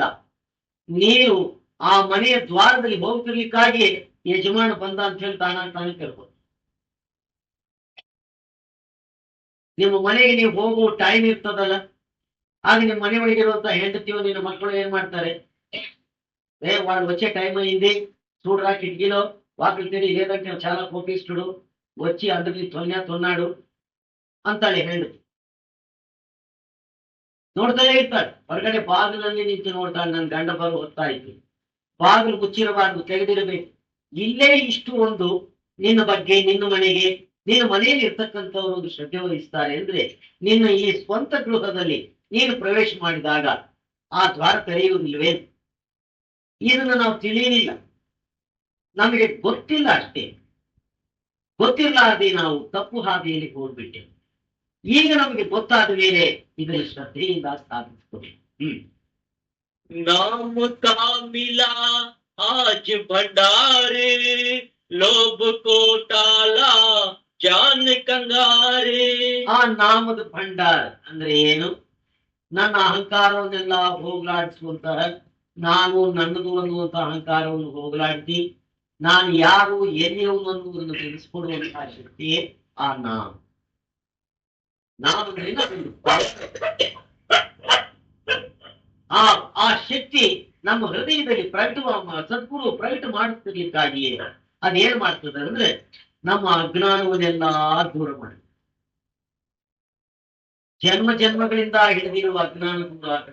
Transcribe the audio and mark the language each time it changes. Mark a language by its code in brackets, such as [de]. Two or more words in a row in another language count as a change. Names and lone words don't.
[kn] ನೀನು ಆ ಮನೆಯ ದ್ವಾರದಲ್ಲಿ ಹೋಗ್ತಿರ್ಲಿಕ್ಕಾಗಿ ಯಜಮಾನ ಬಂದ ಅಂತ ಹೇಳಿ ತಾನಾಗಿ ತಾನೇ ಕೇಳ್ಬೋದು. ನಿಮ್ಮ ಮನೆಗೆ ನೀವು ಹೋಗುವ ಟೈಮ್ ಇರ್ತದಲ್ಲ, ಆಗ ನಿಮ್ಮ ಮನೆ ಒಳಗಿರುವಂತ ಹೆಂಡತಿಯೋ ನಿನ್ನ ಮಕ್ಕಳು ಏನ್ ಮಾಡ್ತಾರೆ? [te] వాళ్ళు వచ్చే టైం అయింది చూడరా కిటికీలో వాకిలి తెరి లేదంటే చాలా కోపిస్తుడు వచ్చి అందరికి తొన్నాడు [kn] ಅಂತಾಳೆ ಹೆಂಡತಿ. ನೋಡ್ತಾನೆ ಇರ್ತಾಳೆ. ಹೊರಗಡೆ ಬಾಗಿಲಲ್ಲಿ ನಿಂತು ನೋಡ್ತಾಳೆ, ನನ್ನ ಗಂಡ ಬರು ಹೊತ್ತಾಯ್ತು, ಬಾಗಿಲು ಮುಚ್ಚಿರಬಾರ್ದು, ತೆಗೆದಿರಬೇಕು. ಇಲ್ಲೇ ಇಷ್ಟು ಒಂದು ನಿನ್ನ ಬಗ್ಗೆ, ನಿನ್ನ ಮನೆಗೆ, ನಿನ್ನ ಮನೆಯಲ್ಲಿ ಇರ್ತಕ್ಕಂಥವ್ರು ಒಂದು ಶ್ರದ್ಧೆ ವಹಿಸ್ತಾರೆ ಅಂದ್ರೆ ನಿನ್ನ ಈ ಸ್ವಂತ ಗೃಹದಲ್ಲಿ ನೀನು ಪ್ರವೇಶ ಮಾಡಿದಾಗ ಆ ದ್ವಾರ ತೆರೆಯುವುದಿಲ್ವೇ? ಇದನ್ನು ನಾವು ತಿಳಿಯಲಿಲ್ಲ, ನಮಗೆ ಗೊತ್ತಿಲ್ಲ ಅಷ್ಟೇ. ಗೊತ್ತಿರಲಾರದೆ ನಾವು ತಪ್ಪು ಹಾದಿಯಲ್ಲಿ ಹೋಗ್ಬಿಟ್ಟೆ. ಈಗ ನಮಗೆ ಗೊತ್ತಾದ ಮೇಲೆ ಇದನ್ನು ಶ್ರದ್ಧೆಯಿಂದ ಸಾಧಿಸ್ಕೊಬೇಕು. [hi] नाम का मिला आज भंडारे, लोभ को टाला जान कंगारे. [kn] ಆ ನಾಮದ ಭಂಡಾರ ಅಂದ್ರೆ ಏನು? ನನ್ನ ಅಹಂಕಾರವನ್ನೆಲ್ಲ ಹೋಗಲಾಡಿಸುವಂತಹ, ನಾನು ನನ್ನದು ಅನ್ನುವಂತ ಅಹಂಕಾರವನ್ನು ಹೋಗಲಾಡಿಸಿ ನಾನು ಯಾರು ಎಲ್ಲಿಯವನು ಅನ್ನುವುದನ್ನು ತಿಳಿಸ್ಕೊಡುವಂತಹ ಶಕ್ತಿಯೇ ಆ ನಾಮ. ನಾಮದಿಂದ ಆ ಶಕ್ತಿ ನಮ್ಮ ಹೃದಯದಲ್ಲಿ ಸದ್ಗುರು ಪ್ರಕಟ ಮಾಡುತ್ತಿರ್ಲಿಕ್ಕಾಗಿಯೇ ಅದೇನ್ ಮಾಡ್ತದೆ ಅಂದ್ರೆ ನಮ್ಮ ಅಜ್ಞಾನವನ್ನೆಲ್ಲ ದೂರ ಮಾಡಿ, ಜನ್ಮ ಜನ್ಮಗಳಿಂದ ಹಿಡಿದಿರುವ ಅಜ್ಞಾನ ದೂರ ಆಗುತ್ತೆ.